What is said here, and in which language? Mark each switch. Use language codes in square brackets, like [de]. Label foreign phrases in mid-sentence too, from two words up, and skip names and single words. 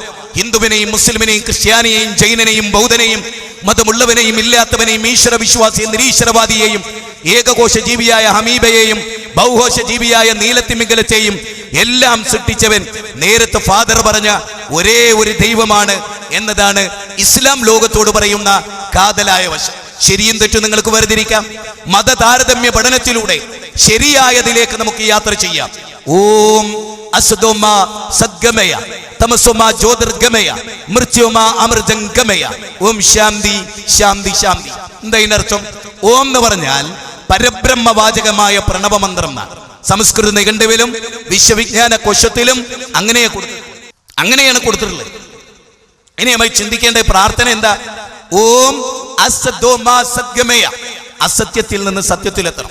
[ml] ഹിന്ദുവിനെയും മുസ്ലിമിനെയും ക്രിസ്ത്യാനിയെയും ജൈനനെയും ബൗദ്ധനെയും മതമുള്ളവനെയും ഇല്ലാത്തവനെയും ഈശ്വര വിശ്വാസിയും നിരീശ്വരവാദിയെയും ഏകകോശ ജീവിയായ ഹമീബയെയും ബഹുകോശ ജീവിയായ നീലത്തിമിംഗലത്തെയും എല്ലാം സൃഷ്ടിച്ചവൻ നേരത്തെ ഫാദർ പറഞ്ഞ ഒരേ ഒരു ദൈവമാണ് എന്നതാണ് ഇസ്ലാം ലോകത്തോട് പറയുന്ന കാതലായ വശം. ശരിയും തെറ്റും നിങ്ങൾക്ക് വേർതിരിക്കാം. മത താരതമ്യ പഠനത്തിലൂടെ ശരിയായതിലേക്ക് നമുക്ക് യാത്ര ചെയ്യാം. [sa] ഓം അസദോമ സദ്ഗമയ തമസോമ ജ്യോതിർഗമയ മൃത്യോമ അമൃതംഗമയ ഓം ശാന്തി ശാന്തി ശാന്തി. [ml] എന്താ ഇതിനർത്ഥം? ഓം എന്ന് പറഞ്ഞാൽ പരബ്രഹ്മവാചകമായ പ്രണവമന്ത്രം എന്നാണ്. സംസ്കൃത നിഘണ്ടുവിലും വിശ്വവിജ്ഞാന കോശത്തിലും അങ്ങനെയാണ് കൊടുത്തിട്ടുള്ളത്. ഇനി നമ്മൾ ചിന്തിക്കേണ്ട പ്രാർത്ഥന എന്താ? [sa] ഓം അസദോമ സദ്ഗമയ, [ml] അസത്യത്തിൽ നിന്ന് സത്യത്തിലെത്തണം.